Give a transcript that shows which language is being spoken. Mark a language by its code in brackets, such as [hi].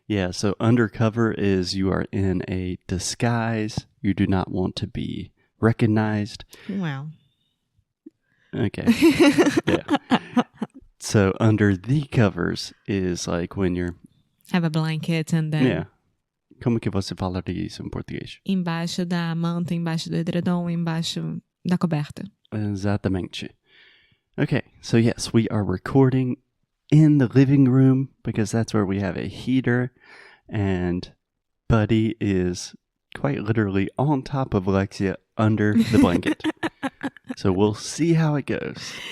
[en] Yeah, so undercover is you are in a disguise. You do not want to be recognized. Wow. Okay. Yeah. So under the covers is like when you're... Have a blanket and then... Yeah. [pt] Como que você falaria isso em português? Embaixo da manta, embaixo do edredom, embaixo da coberta. Exatamente. [en] Okay, so yes, we are recording in the living room because that's where we have a heater, and Buddy is quite literally on top of Alexia under the blanket. So we'll see how it goes.